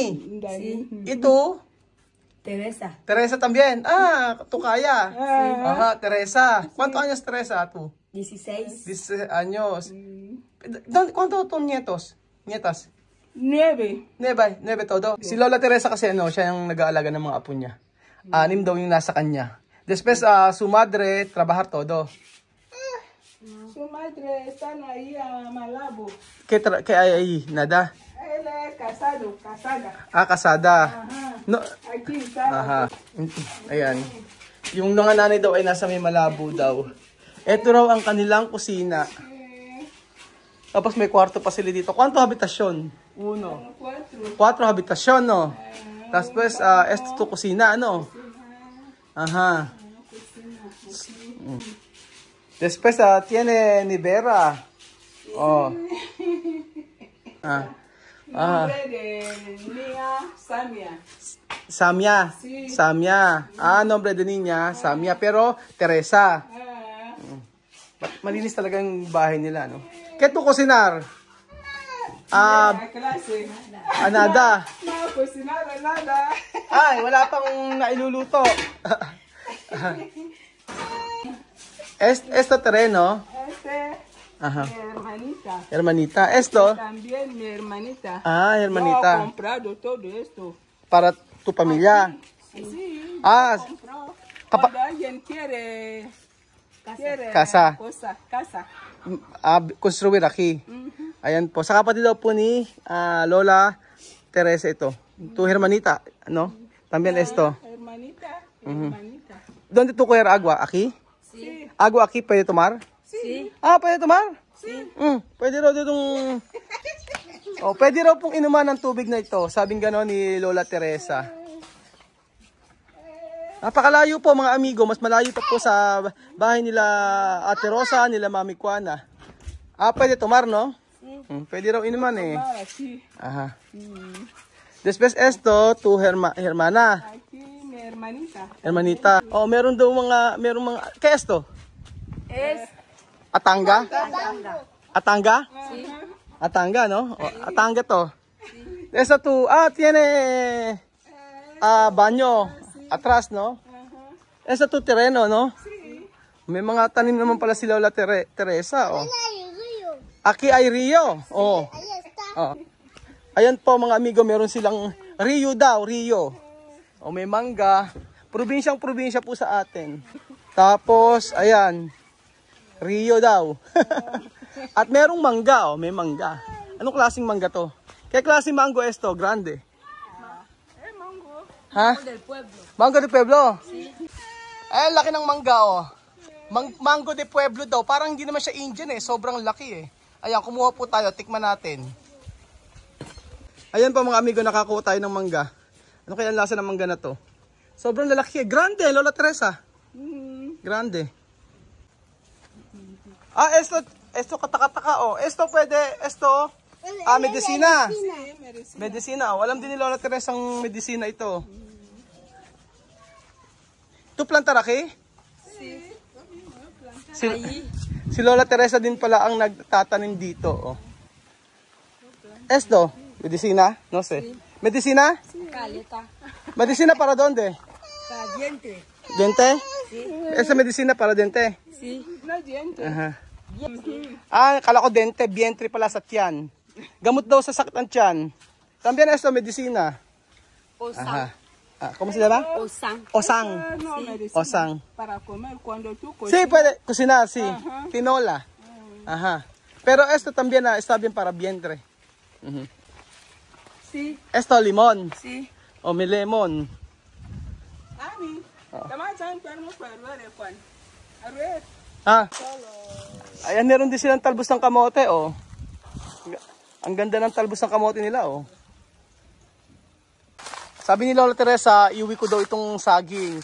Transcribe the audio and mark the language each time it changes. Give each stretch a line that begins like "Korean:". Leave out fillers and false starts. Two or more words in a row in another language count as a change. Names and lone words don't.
Spanish: Sí. ¿Y tú? Teresa. Teresa también. Tu kaya. Ajá, Teresa. ¿Cuántos años Teresa tú? 16. 16 años. ¿Cuántos tus nietos? Nietas? 9. 9 todo.
Filipino: Si Lola Teresa kasi siya yung nag-aalaga ng mga apo niya. 6 daw yung nasa kanya.
Spanish: Después, su madre, trabajar todo. Su madre está ahí a Malabo. ¿Qué hay ahí? Nada? Él es casada. Casada. Ajá. No. Aquí está.
Filipino: Aha. Ayan. Yung mga nanay daw ay nasa may Malabo daw. Ito raw ang kanilang kusina. Tapos may kwarto pa sila dito.
Spanish: ¿Cuánto habitasyon? 1. 4 habitasyon, no?
Filipino: Tapos,
Spanish: esto tu
Filipino: kusina, ano?
Spanish: Aha. Después, tiene nevera. Nombre de niña Samia. Samia. Sí. Samia. Nombre de niña, Samia. Pero, Teresa.
Filipino: Malinis talaga yung bahay nila, no?
Spanish: ¿Qué tu cocinar? Clase. Nada. No, cocinar nada.
Filipino: Ay, wala pang nailuluto.
Spanish: Esto terreno. Mi hermanita. Hermanita. Esto. También mi hermanita. Hermanita. Yo he comprado todo esto. Para tu familia. Sí. Compró. Cuando alguien quiere Casa. Casa. Construir aquí.
Filipino: Ayan po. Sa kapatid daw po ni Lola Teresa ito.
Spanish: Tu hermanita, no? También esto. Hermanita. ¿Dónde tú coger agua? ¿Aquí? Sí. ¿Agua aquí puede tomar? Sí. Puede tomar? Sí.
Filipino: Pwede raw ditong... pwede raw pong inuman ng tubig na ito. Sabing gano'n ni Lola Teresa. Napakalayo po mga amigo, mas malayo pa po sa bahay nila Ate Rosa, nila Mami Kuana. Pwede tomar, no? Pwede raw inuman eh.
Spanish: Aquí. Aha. Después esto, tu hermana. Aquí mi hermanita. Hermanita.
Filipino: Oh, meron mga,
Spanish: ¿qué esto? Es Atanga? Atanga? sí.
Filipino: Atanga, no? Oh, atanga to.
Spanish: Esto tu, tiene baño atrás, no? Esto tu terreno, no?
Filipino: May mga tanim naman pala si Lola Teresa, oh.
Spanish: Aquí ay rio. Oh. Oh.
Filipino: Ayan po mga amigo, meron silang rio daw, rio. Oh, may mangga. Probinsyang-probinsya po sa atin. Tapos, ayan. Rio daw. At merong mangga, oh, may mangga. Anong klaseng mangga to? Kaya klaseng
Spanish: mango esto, grande. Mango.
Filipino: Ha?
Spanish: Del pueblo. Mango de Pueblo?
Filipino: Ay, laki ng mangga, oh. Mango de Pueblo daw. Parang hindi naman siya Indian eh. Sobrang laki eh. Ayan, kumuha po tayo. Tikman natin. Ayan po mga amigo, nakakuha tayo ng mangga. Ano kaya ang lasa ng mangga na to? Sobrang lalaki eh. Grande, Lola Teresa. Grande.
Spanish: Esto katakataka, oh. Esto pwede, medicina. Medicina, oh.
Filipino: Alam din ni Lola Teresa ang medicina ito.
Spanish: Tu plantar aquí?
Filipino: Si Lola Teresa din pala ang nagtatanim dito, oh.
Spanish: Esto, medicina? No sé. Medicina? Caleta. Medicina para dónde? Para diente. Diente? Esa medicina para diente? Sí. No diente. Aha.
Filipino: Kala ko dente, vientre pala sa tiyan. Gamot daw sa sakit ng tiyan.
Spanish: También esto, medicina. Osang. Aha. ¿Cómo se llama? Osang. Osang. No medicina. Osang. Para comer cuando tú Sí, puede cocinar, sí. Tinola. Ajá. Pero esto también está bien para vientre. Sí. Esto, limón. Sí.
Filipino: O may lemon. Ani. Tama dyan, pero mo pa arwere kwan. Arwere. Ayan, meron din silang talbos ng kamote, oh. Ang ganda ng talbos ng kamote nila, oh. Sabi ni Lola Teresa, iuwi ko daw itong saging.